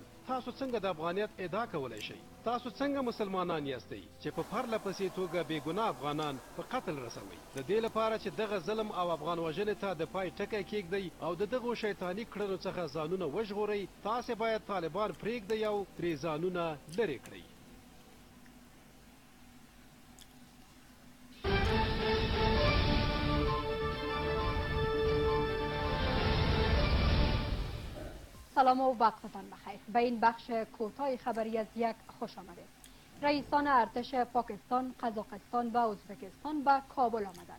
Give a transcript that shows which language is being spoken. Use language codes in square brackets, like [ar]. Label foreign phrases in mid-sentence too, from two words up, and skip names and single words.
[ps] تاسو څنګه د افغانیت ادعا کولی شئ؟ تاسو څنګه مسلمانان یاستئ چې په پرله پسې توګه بېګناه افغانان په قتل رسوئ؟ د دې لپاره چې دغه ظلم او افغان وژنې ته د پای ټکی کېږدئ او د دغو شیطاني کړنو څخه ځانونه وژغورئ، تاسې باید طالبان پرېږدئ او ترې ځانونه لرې کړئ. [fa] سلام و وقتتان بخیر. به این بخش کوتاه خبری از یک خوش آمدید. رئیسان ارتش پاکستان، قزاقستان و ازبکستان به کابل آمدند.